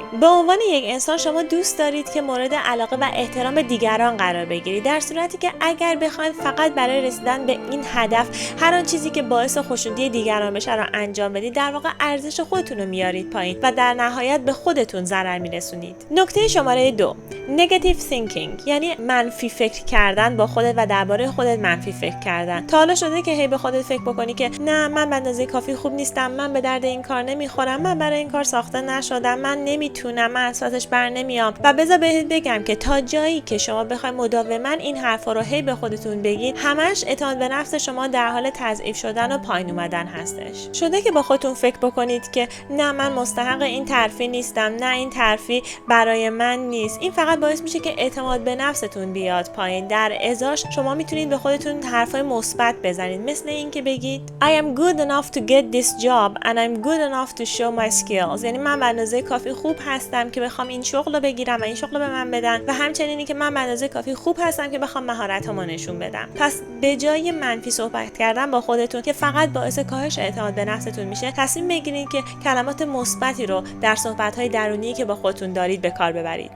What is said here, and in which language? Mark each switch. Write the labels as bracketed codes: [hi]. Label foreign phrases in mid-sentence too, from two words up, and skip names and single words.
[fa] به عنوان یک انسان شما دوست دارید که مورد علاقه و احترام دیگران قرار بگیرید، در صورتی که اگر بخواید فقط برای رسیدن به این هدف هر آن چیزی که باعث خوشنودی دیگران بشه رو انجام بدید، در واقع ارزش خودتون رو میارید پایین و در نهایت به خودتون ضرر میرسونید. نکته شماره 2، [en] negative thinking، [fa] یعنی منفی فکر کردن با خودت و درباره خودت منفی فکر کردن. تا حالا شده که هی به خودت فکر بکنی که نه، من به اندازه کافی خوب نیستم، من به درد این کار نمیخورم، من برای این کار ساخته نشدم، من نمیتونم، من از پسش بر نمیام. و بذار بهت بگم که تا جایی که شما بخواید مداوما این حرفا رو هی به خودتون بگید، همش اعتماد به نفس شما در حال تضعیف شدن و پایین اومدن هستش. شده که با خودتون فکر بکنید که نه، من مستحق این ترفیع نیستم، نه این ترفیع برای من نیست. این فقط باعث میشه که اعتماد به نفستون بیاد پایین. در ازاش شما میتونید به خودتون حرفای مثبت بزنید، مثل این که بگید [en] I am good enough to get this job and I'm good enough to show my skills. [fa] یعنی من به اندازه کافی خوب هستم که بخوام این شغل رو بگیرم و این شغل رو به من بدن، و همچنین که من به اندازه کافی خوب هستم که بخوام مهارتامو نشون بدم. پس به جای منفی صحبت کردن با خودتون که فقط باعث کاهش اعتماد به نفستون میشه، تصمیم بگیرید که کلمات مثبتی رو در صحبت‌های درونی که با خودتون دارید به کار ببرید.